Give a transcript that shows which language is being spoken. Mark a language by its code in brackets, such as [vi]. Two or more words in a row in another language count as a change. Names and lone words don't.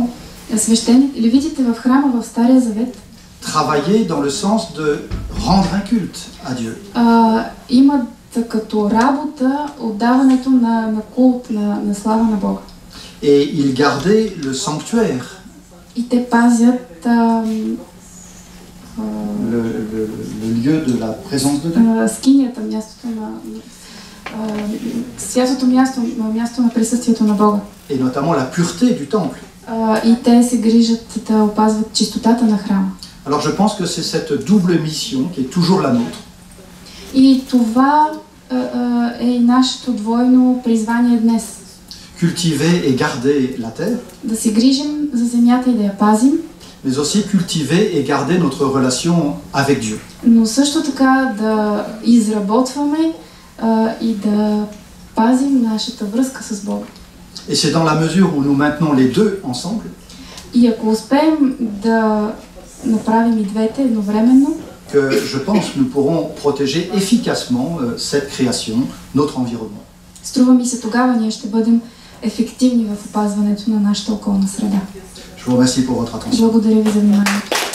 [bg] Левитите в храма в Стария Завет [fr] travailler dans le sens de rendre un culte à Dieu. [bg] Имат като работа отдаването на култ, на слава на Бога. [fr] Et ils gardaient le sanctuaire, [bg] И те пазят [fr] le lieu de la présence de Dieu. [bg] скинията, святото място на присъствието на Бога. [fr] Et notamment la pureté du temple. [bg] И те се грижат да опазват чистотата на храма. [fr] Alors je pense que c'est cette double mission qui est toujours la nôtre. [bg] И това е и нашето двойно призвание днес. [fr] Cultiver et garder la terre, [bg] Да се грижим за земята и да я пазим, [fr] mais aussi cultiver et garder notre relation avec Dieu. [bg] но също така да изработваме и да пазим нашата връзка с Бога. [fr] Et c'est dans la mesure où nous maintenons les deux ensemble [bg] И ако успеем да направим и двете едновременно, [fr] que je pense nous pourrons protéger efficacement cette création, notre environnement. [bg] струва ми се, тогава ние ще бъдем ефективни в опазването на нашата околна среда. [fr] Je vous remercie pour votre attention. [bg] Благодаря ви за вниманието.